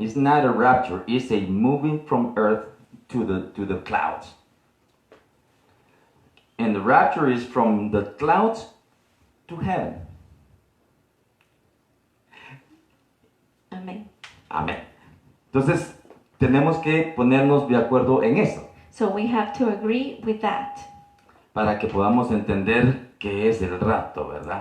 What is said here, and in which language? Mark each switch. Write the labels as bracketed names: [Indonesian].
[English] It's not a rapture, it's a moving from earth to the clouds. And the rapture is from the clouds to heaven. Amen. [Spanish] Amén. Entonces, tenemos que ponernos de acuerdo en eso, [English] So we have to agree with that [Spanish] para que podamos entender qué es el rapto, ¿verdad?